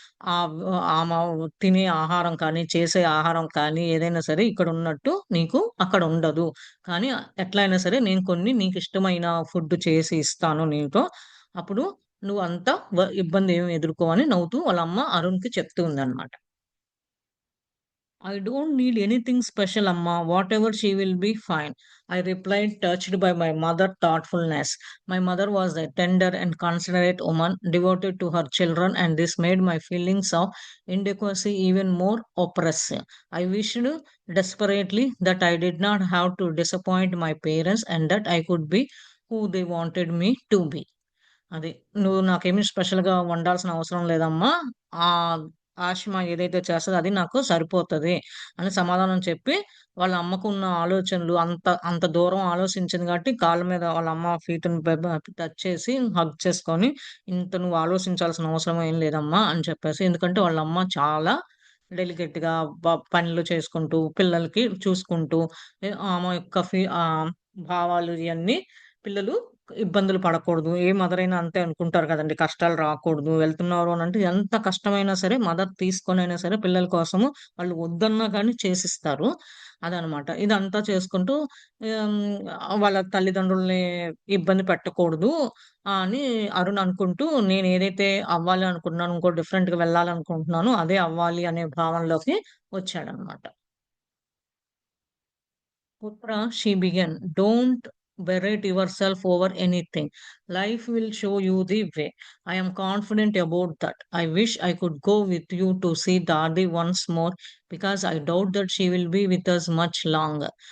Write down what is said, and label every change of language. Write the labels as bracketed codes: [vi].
[te] ఆహ్, ఆమె తినే ఆహారం కానీ, చేసే ఆహారం కానీ ఏదైనా సరే ఇక్కడ ఉన్నట్టు నీకు అక్కడ ఉండదు. కానీ ఎట్లైనా సరే నేను కొన్ని నీకిష్టమైన ఫుడ్ చేసి ఇస్తాను నీతో. అప్పుడు నువ్వంత ఇబ్బందేమి ఎదుర్కోవు అని నవ్వుతూ వాళ్ళ అమ్మ అరుణ్‌కి చెప్తూ ఉందన్నమాట. [en] I don't need anything special, Amma. Whatever she will be fine. I replied, touched by my mother's thoughtfulness. My mother was a tender and considerate woman, devoted to her children, and this made my feelings of inadequacy even more oppressive. I wished desperately that I did not have to disappoint my parents and that I could be who they wanted me to be. [te] అది. "నువ్వు నాకేమి స్పెషల్‌గా వండాల్సిన అవసరం లేదమ్మా. ఆషిమా ఏదైతే చేస్తదో అది నాకు సరిపోతది" అని సమాధానం చెప్పి, వాళ్ళ అమ్మకున్న ఆలోచనలు అంత దూరం ఆలోచించింది కాబట్టి కాళ్ళ మీద వాళ్ళ అమ్మ ఫీట్‌ని టచ్ చేసి హగ్ చేసుకొని, "ఇంత నువ్వు ఆలోచించాల్సిన అవసరం ఏం లేదమ్మా" అని చెప్పేసి. ఎందుకంటే వాళ్ళ అమ్మ చాలా డెలికేట్‌గా పనులు చేసుకుంటూ, పిల్లలకి చూసుకుంటూ, ఆమె యొక్క భావాలు ఇయన్నీ పిల్లలు ఇబ్బందులు పడకూడదు. ఏ మదరైనా అంతే అనుకుంటారు కదండీ! కష్టాలు రాకూడదు. వెళ్తున్నారు అనంటే ఎంత కష్టమైనా సరే మదర్ తీసుకొనైనా సరే పిల్లల కోసము వాళ్ళు వద్దన్నా గానీ చేసిస్తారు. అదనమాట. ఇదంతా చేసుకుంటూ హ్మ్, వాళ్ళ తల్లిదండ్రుల్ని ఇబ్బంది పెట్టకూడదు అని అరుణ్ అనుకుంటూ నేనేదైతే అవ్వాలి అనుకుంటున్నానో, ఇంకో డిఫరెంట్‌గా వెళ్ళాలనుకుంటున్నానో అదే అవ్వాలి అనే భావనలోకి వచ్చాడనమాట. [en] Putra, she began, don't berate yourself over anything. Life will show you the way. I am confident about that. I wish I could go with you to see Dadi once more because I doubt that she will be with us much longer.